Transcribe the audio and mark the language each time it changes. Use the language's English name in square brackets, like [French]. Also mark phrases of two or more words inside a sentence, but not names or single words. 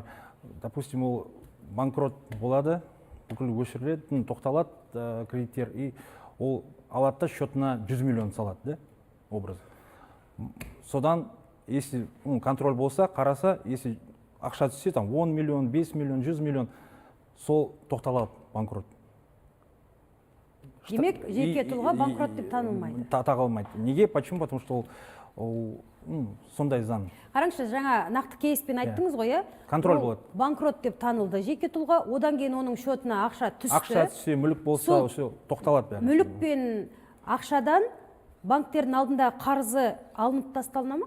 [Kazakh] Допустим, ол банкрот болады, бүкіл өшіріледі, тоқталады кредиттер, и ол алады да счетына 100 миллион салады, образ. Содан если контроль болса, қараса, если ақша түссе, 10 миллион, 5 миллион, 100 миллион, сол тоқталады банкрот. Демек, жеке тұлға банкрот деп танылмайды. Тағылмайды. Неге? [Russian] Почему? Потому что [Kazakh] ол сондай заң. Қараңызшы, жаңа нақты кейспен айттыңыз ғой, контроль болады. Банкрот деп танылды жеке тұлға, одан кейін оның счетына ақша түсті. Ақша түссе, мүлік болса, тоқталады бәрі. Мүлік пен ақшадан банктердің алдында қарызы алынып тасталына ма?